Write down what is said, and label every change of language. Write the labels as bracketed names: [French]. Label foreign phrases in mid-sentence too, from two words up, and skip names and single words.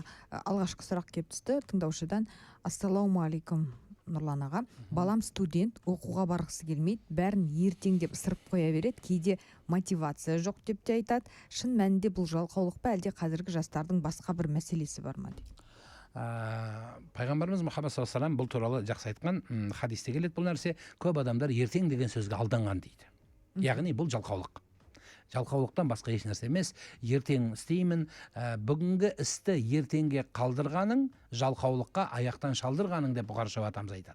[Kazakh] Алғашқы сұрақ келіп түсті тыңдаушыдан. Ассалаумағалейкум Нұрлан аға. Балам студент, оқуға барғысы келмейді, бәрін ертең деп ысырып қоя береді, кейде мотивация жоқ деп те айтады. Шын мәнінде бұл жалқаулық па, әлде қазіргі жастардың басқа бір мәселесі бар ма дейді. Пайғамбарымыз Мұхаммед [Arabic] صلى الله عليه وسلم [Kazakh] бұл туралы жақсы айтқан, хадисте келеді бұл нәрсе. Көп адамдар ертең деген сөзге алданған дейді. Яғни бұл жалқаулық. Жалқаулықтан басқа еш нәрсе емес. Ертең істеймін, бүгінгі істі ертеңге қалдырғаның жалқаулыққа аяқтан шалдырғаның деп Бұхар шариғат атамыз айтады.